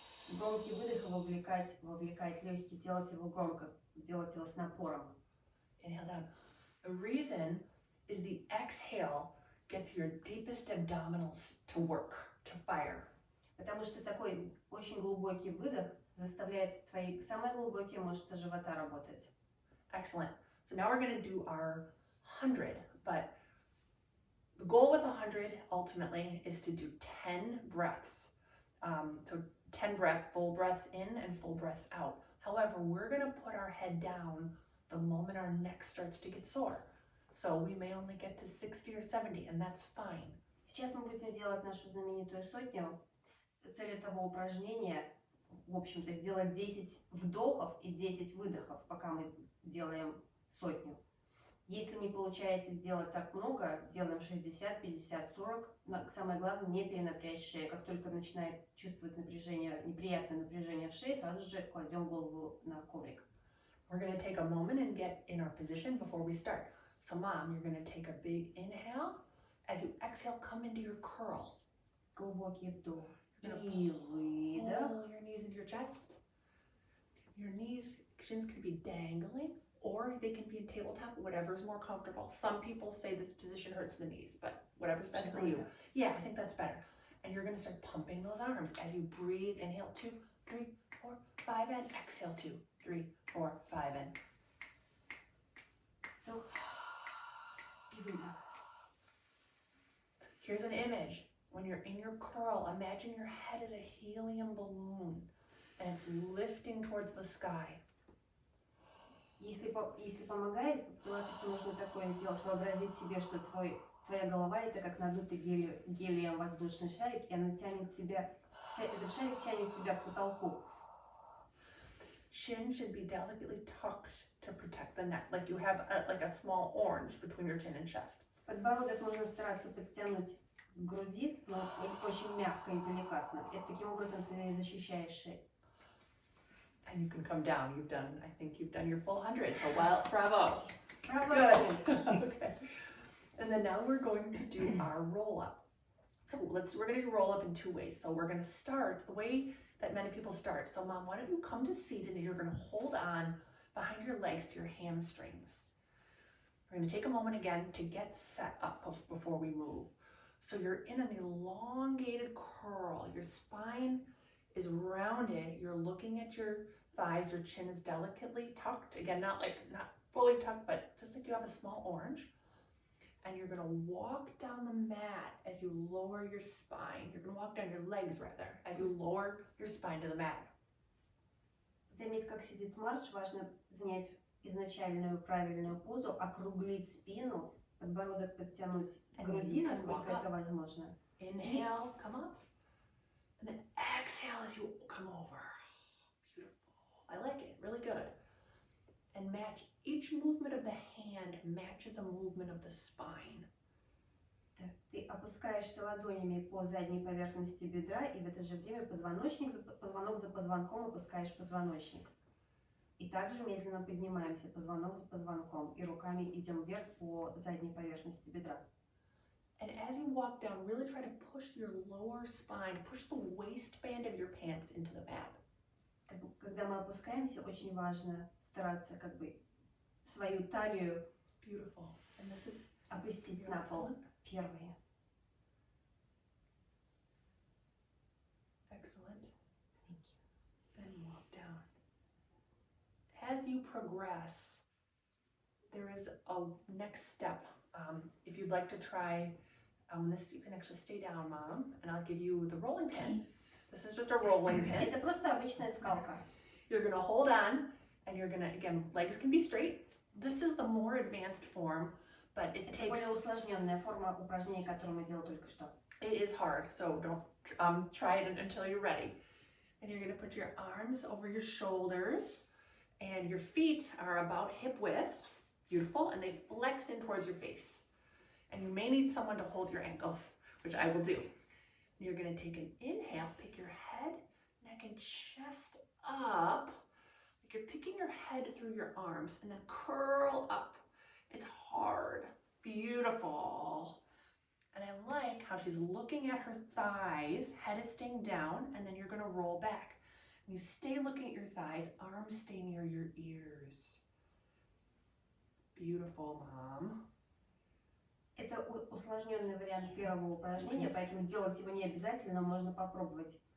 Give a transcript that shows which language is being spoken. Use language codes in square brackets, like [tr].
[ru] Громкий выдох вовлекать легкие, делать его громко, делать его с напором. [en] Inhale down. The reason is the exhale gets your deepest abdominals to work, to fire. [ru] Потому что такой очень глубокий выдох заставляет твои самые глубокие мышцы живота работать. [en] Excellent. So now we're going to do our 100, but the goal with 100 ultimately is to do 10 breaths. So 10 full breaths in and full breaths out. However, we're going to put our head down the moment our neck starts to get sore. So we may only get to 60 or 70, and that's fine. [ru] Сейчас мы будем делать нашу знаменитую сотню. Цель этого упражнения, в общем-то, сделать 10 вдохов и 10 выдохов, пока мы делаем сотню. Если не получается сделать так много, делаем 60, 50, 40. Самое главное, не перенапрячь шею. Как только начинает чувствовать напряжение, неприятное напряжение в шее, сразу же кладем голову на коврик. [en] We're going to take a moment and get in our position before we start. So mom, you're going to take a big inhale. As you exhale, come into your curl. [ru] Глубокий вдох [en] You're gonna [ru] и выдох. [en] pull your knees into your chest. Your knees, shins can be dangling, or they can be in tabletop, whatever's more comfortable. Some people say this position hurts the knees, but whatever's best for you. Yeah, I think that's better. And you're going to start pumping those arms as you breathe. Inhale, 2, 3, 4, 5, and exhale, 2, 3, 4, 5, and [ru] Вдох и выдох. [en] here's an image. When you're in your curl, imagine your head is a helium balloon and it's lifting towards the sky. [ru] Если помогает, в пилатесе можно такое сделать, вообразить себе, что твоя голова это как надутый гелием воздушный шарик, и она тянет тебя, этот шарик тянет тебя к потолку. [en] Chin should be delicately tucked to protect the neck, like you have like a small orange between your chin and chest. [ru] Подбородок нужно стараться подтянуть к груди, но очень мягко и деликатно. И таким образом ты защищаешь шею. [en] And you can come down. I think you've done your full 100. So well, bravo. [ru] Браво! [en] Good. Okay. And then now we're going to do our roll up. So we're going to do roll up in 2 ways. So we're going to start the way that many people start. So mom, why don't you come to seated and you're going to hold on behind your legs to your hamstrings. We're going to take a moment again to get set up before we move. So you're in an elongated curl. Your spine is rounded. You're looking at your thighs. Your chin is delicately tucked. Again, not fully tucked, but just like you have a small orange. And you're going to walk down the mat as you lower your spine. You're going to walk down your legs rather as you lower your spine to the mat. [ru] Заметь, как сидит марш. Важно занять изначальную правильную позу, округлить спину, подбородок подтянуть к груди, насколько это возможно. [en] Inhale, come up. And then exhale as you come over. Beautiful. I like it. Really good. And match each movement of the hand matches a movement of the spine. [ru] Ты опускаешься ладонями по задней поверхности бедра, и в это же время позвонок за позвонком опускаешь позвоночник. И также медленно поднимаемся позвонок за позвонком, и руками идем вверх по задней поверхности бедра. [en] And as you walk down, really try to push your lower spine, push the waistband of your pants into the mat. [ru] Когда мы опускаемся, очень важно стараться как бы свою талию [en] Beautiful. And this is [ru] опустить на пол. Первые. [en] excellent. Thank you. And walk down. As you progress, there is a next step. If you'd like to try this, you can actually stay down, mom, and I'll give you the rolling pin. This is just a rolling pin. [ru] Это просто обычная скалка. [en] You're gonna hold on, and you're gonna, again, legs can be straight. This is the more advanced form, but it takes... [ru] Более усложненная форма упражнений, которую мы делали только что. [en] It is hard, so don't try it until you're ready. And you're gonna put your arms over your shoulders, and your feet are about hip width. Beautiful, and they flex in towards your face. And you may need someone to hold your ankles, which I will do. You're gonna take an inhale, pick your head, neck, and chest up. Like you're picking your head through your arms, and then curl up. It's hard. Beautiful. And I like how she's looking at her thighs, head is staying down, and then you're gonna roll back. And you stay looking at your thighs, arms stay near your ears. Beautiful, mom. [ru] Это усложненный вариант первого упражнения, поэтому делать его не обязательно, можно попробовать.